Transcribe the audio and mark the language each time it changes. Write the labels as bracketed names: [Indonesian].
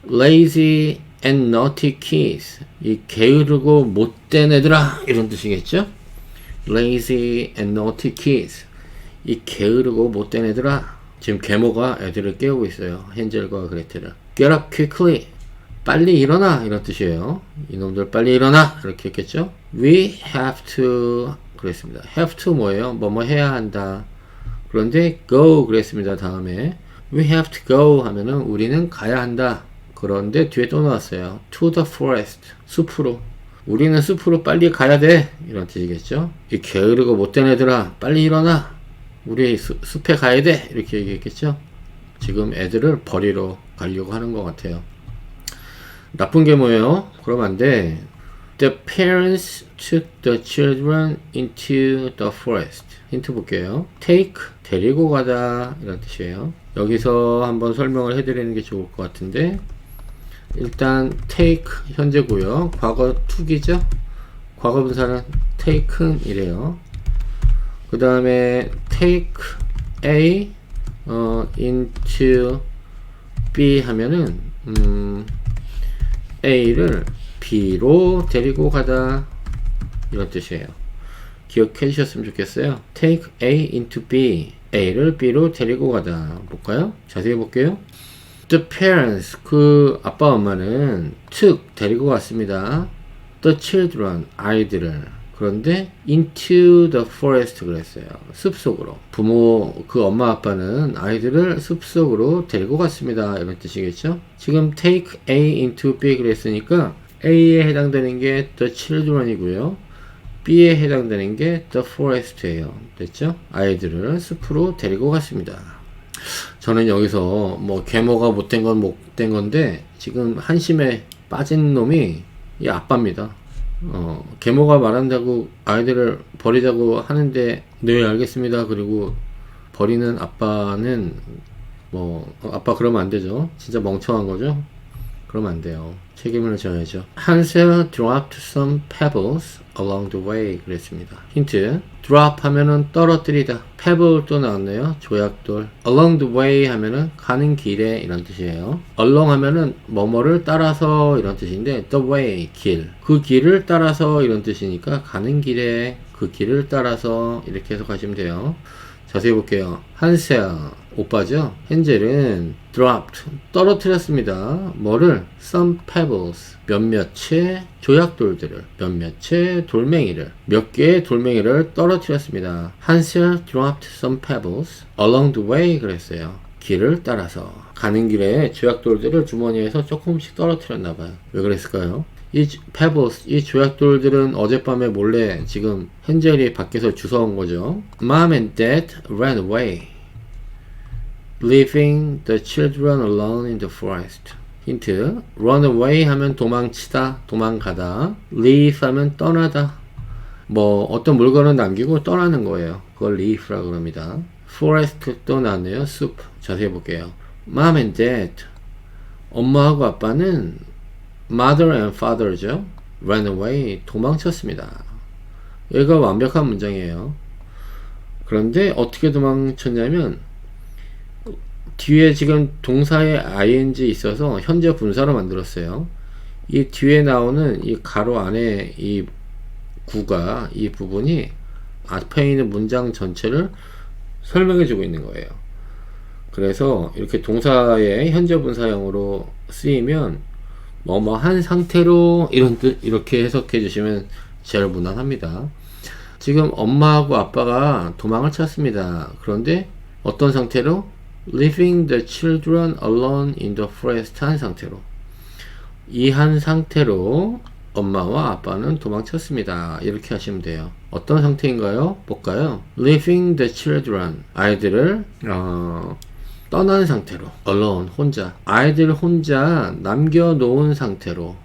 [English] lazy and naughty kids, [Korean] 이 게으르고 못된 애들아 이런 뜻이겠죠? [English] lazy and naughty kids, [Korean] 이 게으르고 못된 애들아. 지금 계모가 애들을 깨우고 있어요. 헨젤과 그레텔을. [English] get up quickly, [Korean] 빨리 일어나 이런 뜻이에요. 이놈들 빨리 일어나 이렇게 했겠죠? we have to 그랬습니다. have to 뭐예요? 뭐뭐 해야 한다. 그런데 go 그랬습니다. 다음에 [English] we have to go [Korean] 하면은 우리는 가야 한다. 그런데 뒤에 또 나왔어요. [English] to the forest, [Korean] 숲으로. 우리는 숲으로 빨리 가야 돼 이런 뜻이겠죠? 이 게으르고 못된 애들아 빨리 일어나, 우리 숲에 가야 돼 이렇게 얘기했겠죠? 지금 애들을 버리러 가려고 하는 것 같아요. 나쁜 게 뭐예요? 그러면 안 돼. [English] The parents took the children into the forest. [Korean] 힌트 볼게요. take, 데리고 가다 이런 뜻이에요. 여기서 한번 설명을 해드리는 게 좋을 것 같은데, 일단 take 현재고요. 과거 took이죠. 과거 분사는 taken 이래요. 그 다음에 take A into B 하면은 A를 B로 데리고 가다 이런 뜻이에요. 기억해 주셨으면 좋겠어요. take A into B, A를 B로 데리고 가다. 볼까요? 자세히 볼게요. [English] The parents, [Korean] 그 아빠 엄마는 took, 데리고 갔습니다. The children, 아이들을. 그런데 [English] into the forest [Korean] 그랬어요. 숲속으로. 부모, 그 엄마 아빠는 아이들을 숲속으로 데리고 갔습니다. 이런 뜻이겠죠? 지금 take A into B 그랬으니까 A에 해당되는 게 the children이고요. B에 해당되는 게 the forest예요. 됐죠? 아이들을 숲으로 데리고 갔습니다. 저는 여기서 뭐 계모가 못된 건 못된 건데 지금 한심에 빠진 놈이 이 아빠입니다. 계모가 말한다고 아이들을 버리자고 하는데 네 알겠습니다. 그리고 버리는 아빠는 뭐 아빠 그러면 안 되죠. 진짜 멍청한 거죠. 그러면 안 돼요. 책임을 져야죠. [English] Hansel dropped some pebbles along the way [Korean] 그랬습니다. 힌트. drop 하면은 떨어뜨리다. pebble 또 나왔네요. 조약돌. along the way 하면은 가는 길에 이런 뜻이에요. along 하면은 뭐뭐를 따라서 이런 뜻인데 the way 길. 그 길을 따라서 이런 뜻이니까 가는 길에 그 길을 따라서 이렇게 해석하시면 돼요. 자세히 볼게요. 한셀 오빠죠. 헨젤은 dropped 떨어뜨렸습니다. 뭐를? some pebbles 몇몇의 조약돌들을, 몇몇의 돌멩이를, 몇 개의 돌멩이를 떨어뜨렸습니다. [English] 한셀 dropped some pebbles along the way [Korean] 그랬어요. 길을 따라서 가는 길에 조약돌들을 주머니에서 조금씩 떨어뜨렸나봐요. 왜 그랬을까요? 이 pebbles, 이 조약돌들은 어젯밤에 몰래 지금 헨젤이 밖에서 주워온 거죠. [English] Mom and Dad ran away, leaving the children alone in the forest. [Korean] 힌트. run away 하면 도망치다, 도망가다. leave 하면 떠나다. 뭐 어떤 물건을 남기고 떠나는 거예요. 그걸 leave라고 합니다. forest 또 나왔네요. 숲. 자세히 볼게요. Mom and Dad, 엄마하고 아빠는 mother and father죠. ran away, 도망쳤습니다. 여기가 완벽한 문장이에요. 그런데 어떻게 도망쳤냐면 뒤에 지금 동사에 ing 있어서 현재 분사로 만들었어요. 이 뒤에 나오는 이 가로 안에 이 구가, 이 부분이 앞에 있는 문장 전체를 설명해 주고 있는 거예요. 그래서 이렇게 동사의 현재 분사형으로 쓰이면 뭐뭐 한 상태로 이런 뜻, 이렇게 해석해 주시면 제일 무난합니다. 지금 엄마하고 아빠가 도망을 쳤습니다. 그런데 어떤 상태로? [English] Leaving the children alone in the forest [Korean] 한 상태로. 이 한 상태로 엄마와 아빠는 도망쳤습니다. 이렇게 하시면 돼요. 어떤 상태인가요? 볼까요? [English] Leaving the children. [Korean] 아이들을 떠난 상태로. alone. 혼자. 아이들 혼자 남겨놓은 상태로.